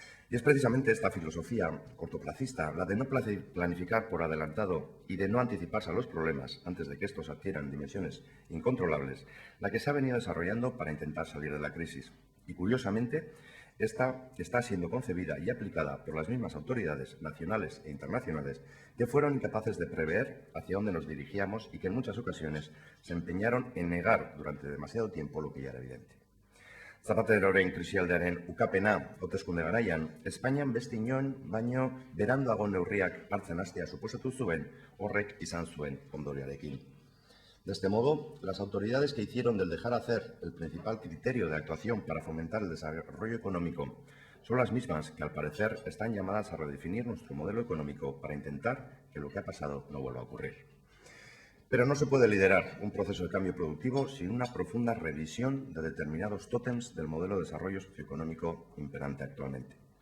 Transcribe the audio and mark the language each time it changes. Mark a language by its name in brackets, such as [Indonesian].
[Spanish] Y es precisamente esta filosofía cortoplacista, la de no planificar por adelantado y de no anticiparse a los problemas antes de que estos adquieran dimensiones incontrolables, la que se ha venido desarrollando para intentar salir de la crisis. Y curiosamente, esta está siendo concebida y aplicada por las mismas autoridades nacionales e internacionales que fueron incapaces de prever hacia dónde nos dirigíamos y que en muchas ocasiones se empeñaron en negar durante demasiado tiempo lo que ya era evidente. [Basque] Zapateroren krisialdearen ukapena hauteskunde garaian, Espainian beste inon baino beranduago neurriak hartzen hastea suposatu zuen horrek izan zuen ondorioarekin. [Spanish] De este modo, las autoridades que hicieron del dejar hacer el principal criterio de actuación para fomentar el desarrollo económico son las mismas que, al parecer, están llamadas a redefinir nuestro modelo económico para intentar que lo que ha pasado no vuelva a ocurrir. Pero no se puede liderar un proceso de cambio productivo sin una profunda revisión de determinados tótems del modelo de desarrollo socioeconómico imperante actualmente.